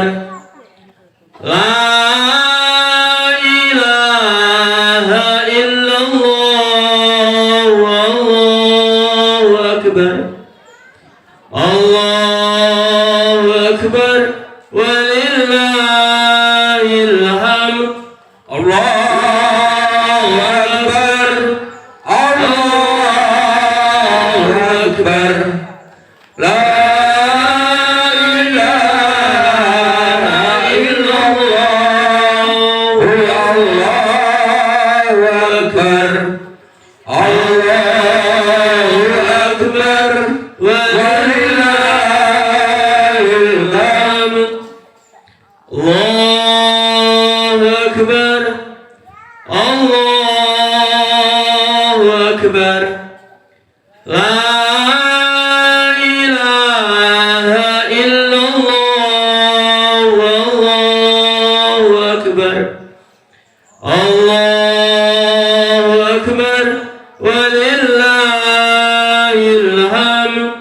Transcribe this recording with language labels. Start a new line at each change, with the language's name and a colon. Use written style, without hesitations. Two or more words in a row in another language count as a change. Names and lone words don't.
Arabic: لا إله إلا الله. والله أكبر. الله أكبر. ولله الحمد. الله أكبر. الله أكبر. لا إله إلا الله. الله أكبر. الله أكبر. ولله الحمد. الله أكبر. الله أكبر. لا إله إلا الله. والله أكبر. الله أكبر. ولله الحمد.